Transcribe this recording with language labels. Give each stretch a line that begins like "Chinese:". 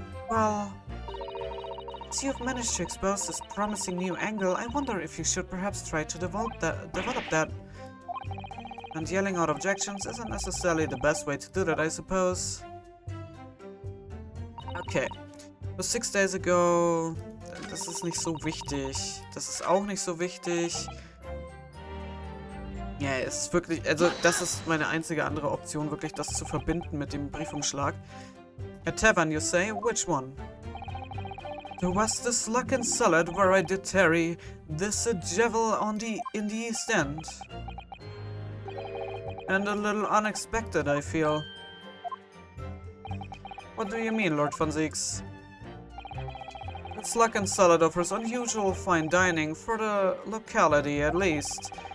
English: Well, as you've managed to expose this promising new angle, I wonder if you should perhaps try to develop that. And yelling out objections isn't necessarily the best way to do that, I suppose. Okay. So 6 days ago...
German: Das ist nicht so wichtig. Das ist auch nicht so wichtig. Ja, es ist wirklich... Also, das ist meine einzige andere Option, wirklich das zu verbinden mit dem Briefumschlag.
English: A tavern, you say? Which one? There was this luck and salad where I did tarry. This a devil in the East End. And a little unexpected, I feel. What do you mean, Lord von Zieks? Its luck and salad offers unusual fine dining for the locality, at least.